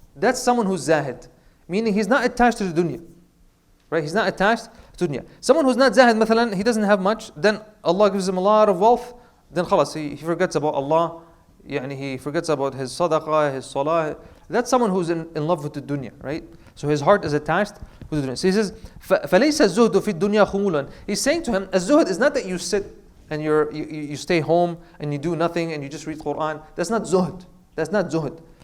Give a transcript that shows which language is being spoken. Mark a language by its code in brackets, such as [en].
[en] That's someone who's zahid. Meaning he's not attached to the dunya. Right? He's not attached to dunya. Someone who's not zahid, mathalan, he doesn't have much, then Allah gives him a lot of wealth, then khalas, he forgets about Allah, he forgets about his sadaqah, his salah. That's someone who's in love with the dunya, right? So his heart is attached with the dunya. So he says, [ar] فَلَيْسَ الزُّهْدُ فِي الدُّنْيَا خُمُولًا. [en] He's saying to him, az-zuhd is not that you sit and you stay home and you do nothing and you just read Quran. That's not zuhd. That's not zuhd.